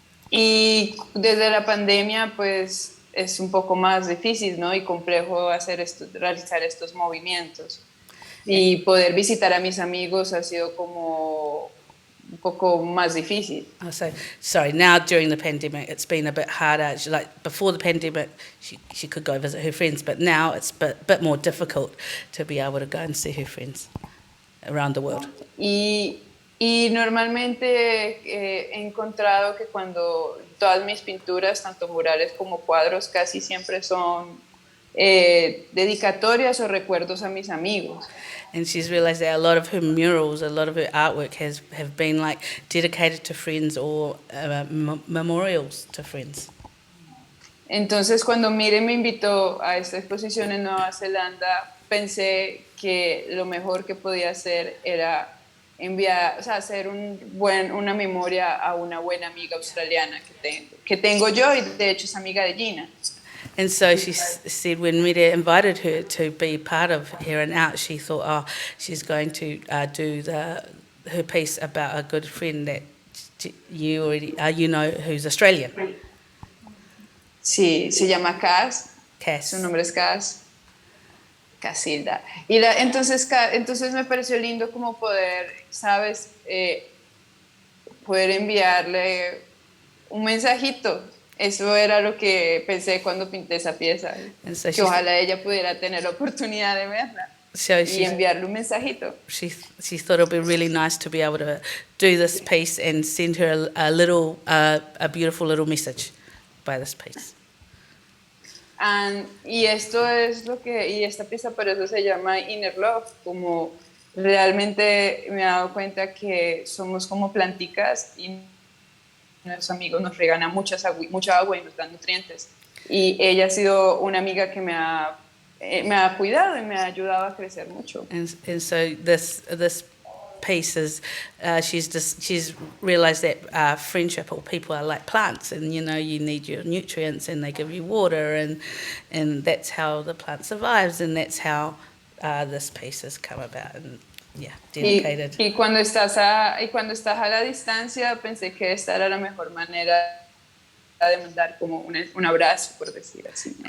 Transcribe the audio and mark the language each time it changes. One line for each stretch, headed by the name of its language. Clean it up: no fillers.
Spanish: Y desde la pandemia, pues, es un poco más difícil, ¿no? Y complejo realizar estos movimientos. Y poder visitar a mis amigos ha sido como un poco más difícil.
English: Sorry, now during the pandemic, it's been a bit harder. Before the pandemic, she could go visit her friends, but now it's a bit more difficult to be able to go and see her friends around the world.
Spanish: Y normalmente he encontrado que cuando todas mis pinturas, tanto murales como cuadros, casi siempre son dedicatorias o recuerdos a mis amigos.
English: And she's realised that a lot of her murals, a lot of her artwork have been like dedicated to friends or memorials to friends.
Spanish: Entonces cuando Mire me invitó a esta exposición en Nueva Zelanda, pensé que lo mejor que podía hacer era hacer una memoria a una buena amiga australiana que tengo yo, y de hecho es amiga de Gina.
English: And so she said when Mire invited her to be part of Here and Out, she thought, she's going to do her piece about a good friend that you already who's Australian.
Spanish: Sí, se llama Cass. Su nombre es Cass. Casilda. Entonces me pareció lindo como poder, ¿sabes? Poder enviarle un mensajito. Eso era lo que pensé cuando pinté esa pieza. Que ojalá ella pudiera tener la oportunidad de verla y enviarle un mensajito.
English: She thought it would be really nice to be able to do this piece and send her a beautiful little message by this piece.
Spanish: Y esto es y esta pieza por eso se llama Inner Love, como realmente me he dado cuenta que somos como planticas y de sus amigos nos regala mucha agua y nos da nutrientes. Y ella ha sido una amiga que me ha cuidado y me ha ayudado a crecer mucho.
English: And so this piece is she's realized that friendship or people are like plants, and you need your nutrients and they give you water, and that's how the plant survives, and that's how this piece has come about, and dedicated.
Spanish: Y cuando estás a la distancia, pensé que esta era la mejor manera de mandar como un abrazo, por decir así, ¿no?